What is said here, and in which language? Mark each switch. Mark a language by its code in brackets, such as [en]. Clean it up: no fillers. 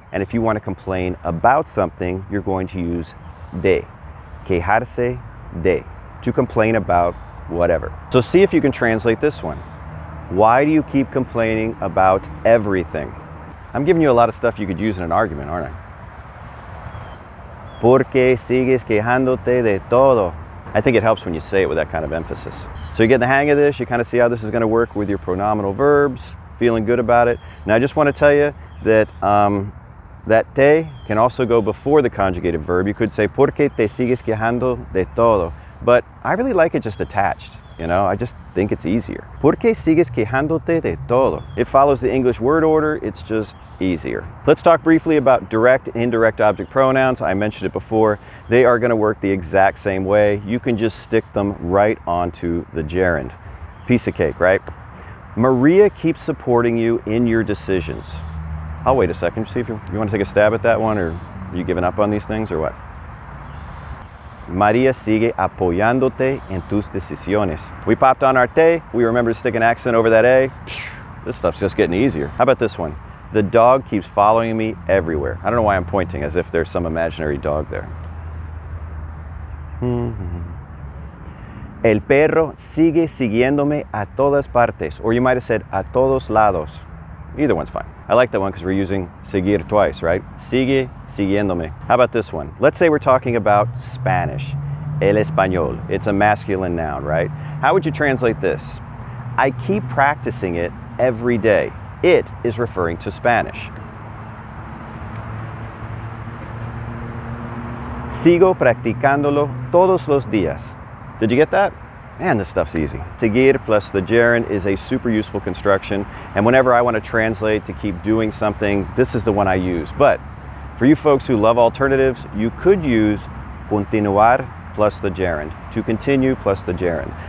[en] And if you want to complain about something, you're going to use de. [es] Quejarse de. [en] To complain about whatever. So see if you can translate this one. Why do you keep complaining about everything? I'm giving you a lot of stuff you could use in an argument, aren't I? [es] ¿Por qué sigues quejándote de todo? [en] I think it helps when you say it with that kind of emphasis. So you get the hang of this, you kind of see how this is going to work with your pronominal verbs, feeling good about it. Now I just want to tell you that that te can also go before the conjugated verb. You could say, [es] ¿por qué te sigues quejando de todo? [en] But I really like it just attached, you know, I just think it's easier. [es] ¿Por qué sigues quejándote de todo? [en] It follows the English word order, it's just easier. Let's talk briefly about direct and indirect object pronouns. I mentioned it before. They are going to work the exact same way. You can just stick them right onto the gerund. Piece of cake, right? Maria keeps supporting you in your decisions. I'll wait a second. See if you want to take a stab at that one, or are you giving up on these things, or what? [es] Maria sigue apoyándote en tus decisiones. [en] We popped on our te. We remember to stick an accent over that A. This stuff's just getting easier. How about this one? The dog keeps following me everywhere. I don't know why I'm pointing as if there's some imaginary dog there. [es] El perro sigue siguiéndome a todas partes. [en] Or you might have said [es] a todos lados. [en] Either one's fine. I like that one because we're using seguir twice, right? [es] Sigue siguiéndome. [en] How about this one? Let's say we're talking about Spanish. El español. It's a masculine noun, right? How would you translate this? I keep practicing it every day. It is referring to Spanish. [es] Sigo practicándolo todos los días. [en] Did you get that? Man, this stuff's easy. Seguir plus the gerund is a super useful construction, and whenever I want to translate to keep doing something, this is the one I use. But for you folks who love alternatives, you could use continuar plus the gerund, to continue plus the gerund.